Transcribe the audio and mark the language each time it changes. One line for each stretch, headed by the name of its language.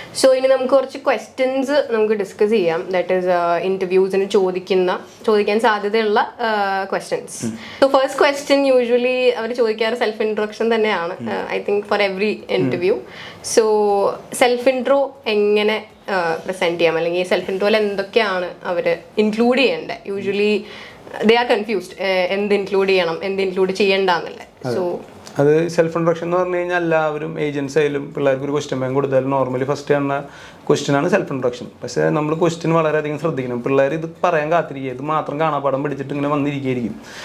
Malayalam: So ഇനി നമുക്ക് കുറച്ച് ക്വസ്റ്റ്യൻസ് നമുക്ക് ഡിസ്കസ് ചെയ്യാം.
English: that is
Malayalam: ഇൻ്റർവ്യൂസിന് ചോദിക്കാൻ സാധ്യതയുള്ള questions. So first question usually അവർ ചോദിക്കാറ് സെൽഫ് ഇൻട്രൊഡക്ഷൻ തന്നെയാണ്.
English: I think for every interview.
Malayalam: So self intro എങ്ങനെ പ്രസൻറ്റ് ചെയ്യാം, അല്ലെങ്കിൽ സെൽഫ് ഇൻട്രോയിൽ എന്തൊക്കെയാണ് അവർ ഇൻക്ലൂഡ് ചെയ്യേണ്ടത്?
English: Usually they are confused.
Malayalam: എന്ത് ഇൻക്ലൂഡ് ചെയ്യണം, എന്ത് ഇൻക്ലൂഡ് ചെയ്യണ്ടെന്നല്ലേ. സോ അത് സെൽഫ് ഇൻട്രൊഡക്ഷൻ എന്ന് പറഞ്ഞു കഴിഞ്ഞാൽ എല്ലാവരും ഏജൻസ് ആയാലും പിള്ളേർക്ക് ഒരു ക്വസ്റ്റ്യൻ ബാങ്ക് കൊടുത്താലും നോർമലി ഫസ്റ്റ് കാണുന്ന ക്വസ്റ്റ്യനാണ് സെൽഫ് ഇൻട്രൊഡക്ഷൻ. പക്ഷേ നമ്മൾ ക്വസ്റ്റ്യൻ വളരെയധികം ശ്രദ്ധിക്കണം. പിള്ളേർ ഇത് പറയാൻ കാത്തിരിക്കുക, ഇത് മാത്രം കാണാപ്പാടം പിടിച്ചിട്ട് ഇങ്ങനെ വന്നിരിക്കുകയായിരിക്കും.